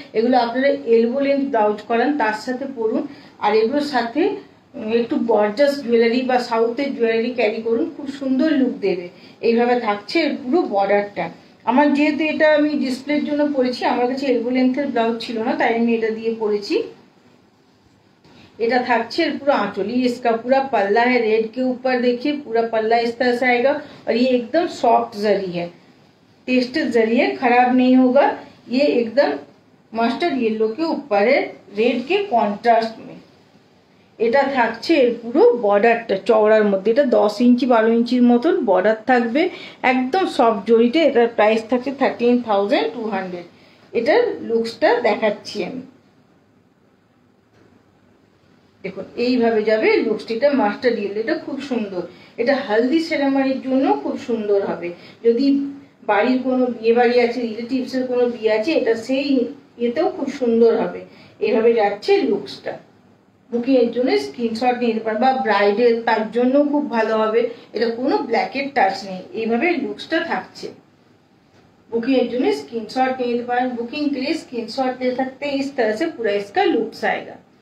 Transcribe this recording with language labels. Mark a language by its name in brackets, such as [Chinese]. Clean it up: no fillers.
[Bangla] এগুলো আপনারা elbow length blouse করান, তার সাথে পরুন, আর এগুলোর সাথে একটু গর্জাস জুয়েলারি বা সাউথের জুয়েলারি ক্যারি করুন, খুব সুন্দর লুক দেবে। এইভাবে থাকছে পুরো বর্ডারটা। আমার যেহেতু এটা আমি ডিসপ্লের জন্য পরেছি, আমার কাছে এলবো লেন্থের ব্লাউজ ছিল না, তাই আমি এটা দিয়ে পরেছি। এটা থাকছে [Hindi] पूरा आंचल, ये इसका पूरा पल्ला है, रेड के ऊपर देखिए पूरा पल्ला इस तरह से आएगा, और ये एकदम सॉफ्ट जरी है, टेस्टेड जरी है, खराब नहीं होगा। ये एकदम मस्टर्ड येलो के ऊपर है रेड के कॉन्ट्रास्ट में। [Bangla] এটা থাকছে এর পুরো বর্ডারটা চওড়ার মধ্যে, এটা 10 ইঞ্চি 12 ইঞ্চির মতন বর্ডার থাকবে, একদম সফট জরিতে। এটার প্রাইস থাকছে 13,200। এটার লুকসটা দেখাচ্ছি আমি, দেখুন এইভাবে যাবে লুকসটা। এটা মাস্টার্ড ইয়েলো, এটা খুব সুন্দর, এটা হলদি সেরেমনির জন্য খুব সুন্দর হবে। যদি বাড়ির কোনো বিয়ে বাড়ি আছে, রিলেটিভসের কোনো বিয়ে আছে, এটা সেই ইয়েতেও খুব সুন্দর হবে। এইভাবে যাচ্ছে লুকসটা। বুকিং এর জন্য স্ক্রিনশট নিতে পারেন, বা ব্রাইডের তার জন্য খুব ভালো হবে। এটা কোনো ব্ল্যাকের টাচ নেই, এইভাবে লুকসটা থাকছে। [Hindi] बुकिंग के लिए स्क्रीनशॉट ले पाएं, बुकिंग के लिए स्क्रीनशॉट ले सकते हैं। इस तरह से पूरा इसका लुक्स आएगा।